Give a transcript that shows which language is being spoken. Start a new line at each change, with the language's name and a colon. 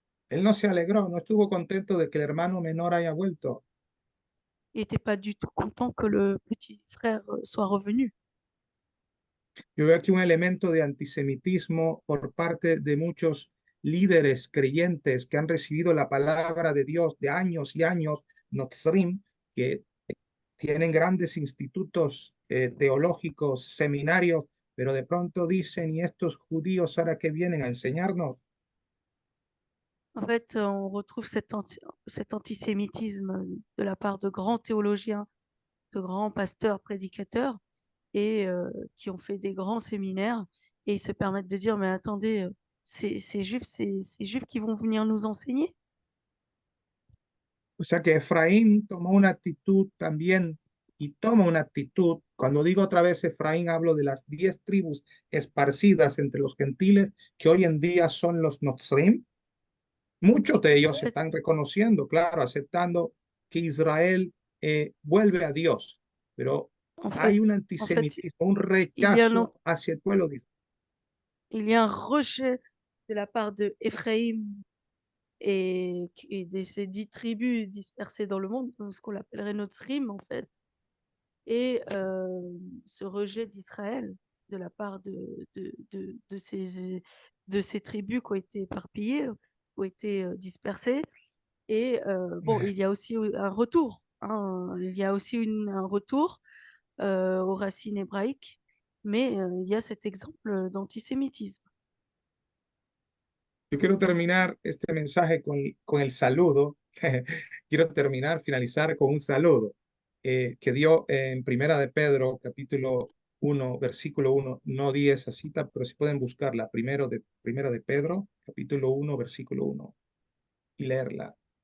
Spanish: Él no se alegró, no estuvo contento de que el hermano menor haya vuelto.
French: Il n'était pas du tout content que le petit frère soit revenu.
Spanish: Yo veo aquí un elemento de antisemitismo por parte de muchos líderes creyentes que han recibido la palabra de Dios de años y años, Notzrim, que tienen grandes institutos teológicos, seminarios, pero de pronto dicen, ¿y estos judíos ahora que vienen a enseñarnos?
French: En fait, on retrouve cet antisémitisme de la part de grands théologiens, de grands pasteurs, prédicateurs, et qui ont fait des grands séminaires, et ils se permettent de dire, mais attendez, ces juifs qui vont venir nous enseigner.
Spanish: O sea que Efraín tomó una actitud también y toma una actitud. Cuando digo otra vez Efraín, hablo de las 10 tribus esparcidas entre los gentiles, que hoy en día son los Notzrim. Muchos de ellos están reconociendo, claro, aceptando que Israel vuelve a Dios, pero
French: En fait,
Spanish: hay un
French: en fait,
Spanish: antisemitismo, un
French: il y a un,
Spanish: rechazo hacia el pueblo de Israel.
French: il y a un rejet de la part de Éphraïm et de ces 10 tribus dispersées dans le monde, ce qu'on appellerait notre rime en fait, et ce rejet d'Israël de la part de ces tribus qui ont été éparpillées, qui ont été dispersées. Et bon, il y a aussi un retour, hein, il y a aussi un retour aux racines hébraïques, mais il y a cet exemple d'antisémitisme.
Spanish: Yo quiero terminar este mensaje con el saludo. Quiero terminar, finalizar con un saludo que dio en Primera de Pedro, capítulo 1, versículo 1. No di esa cita, pero si pueden buscarla, Primera de Pedro, capítulo 1, versículo 1, y leerla,